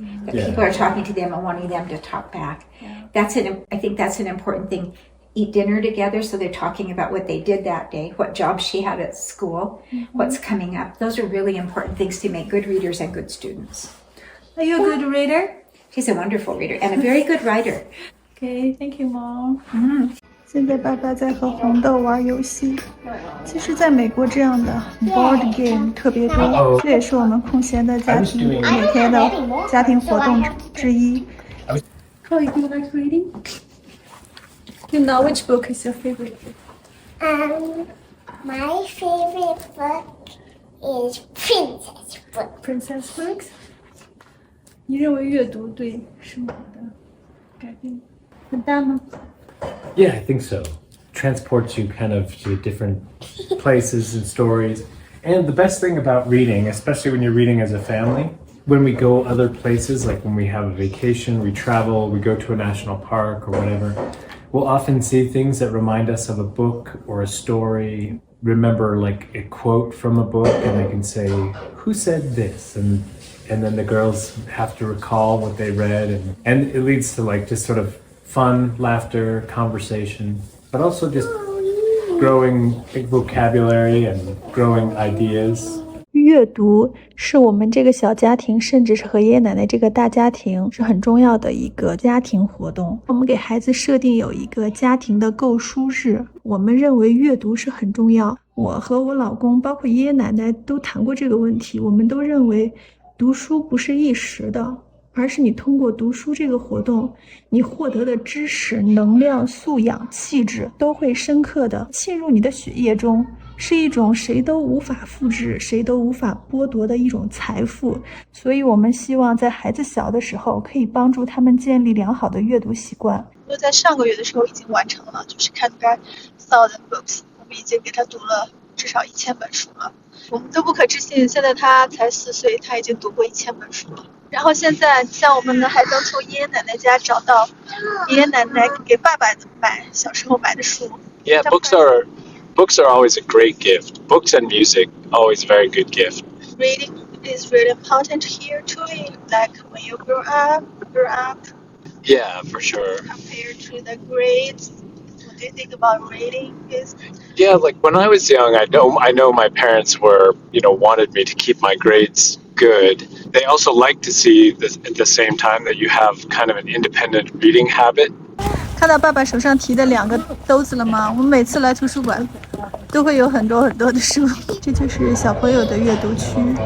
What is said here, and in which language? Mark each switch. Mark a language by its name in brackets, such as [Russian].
[English] That people are talking to them and wanting them to talk back. I think that's an important thing. Eat dinner together, so they're talking about what they did that day, what job she had at school, what's coming up. Those are really important things to make good readers and good students. are you a good reader? She's a wonderful reader and a very good writer. Okay, thank you, Mom. [Chinese] 现在爸爸在和红豆玩游戏。其实，在美国这样的 board game 特别多，这也是我们空闲的家庭每天的家庭活动之一。 [English] Chloe, do you like reading? You know, which book is your favorite book? My favorite book is Princess book. Princess books. [Chinese] 你认为阅读对生活的改变很大吗？ [English] Yeah, I think so. Transports you kind of to different places and stories. And the best thing about reading, especially when you're reading as a family, when we go other places, like when we have a vacation, we travel, we go to a national park or whatever, we'll often see things that remind us of a book or a story. Remember like a quote from a book, and they can say, "Who said this?" And then the girls have to recall what they read, and it leads to like just sort of fun, laughter, conversation, but also just growing vocabulary and growing ideas. [Chinese] 阅读是我们这个小家庭，甚至是和爷爷奶奶这个大家庭是很重要的一个家庭活动。我们给孩子设定有一个家庭的购书日，我们认为阅读是很重要。我和我老公，包括爷爷奶奶都谈过这个问题，我们都认为读书不是一时的，而是你通过读书这个活动，你获得的知识、能量、素养、气质都会深刻的浸入你的血液中，是一种谁都无法复制、谁都无法剥夺的一种财富。所以我们希望在孩子小的时候，可以帮助他们建立良好的阅读习惯。我在上个月的时候已经完成了，就是看开 1000 books， 我们已经给他读了至少1000本书了。我们都不可置信，现在他才4岁，他已经读过1000本书了。然后现在像我们呢，还能从爷爷奶奶家找到爷爷奶奶给爸爸小时候买的书。 [English] Yeah, books are always a great gift. Books and music, always a very good gift. Reading is really important here too. Like when you grow up Yeah, for sure. compared to the grades. What do you think about reading? Yeah, like when I was young, I know my parents were, wanted me to keep my grades good. They also like to see this, at the same time that you have kind of an independent reading habit. [Chinese] 看到爸爸手上提的2个兜子了吗？我们每次来图书馆都会有很多的书，这就是小朋友的阅读区。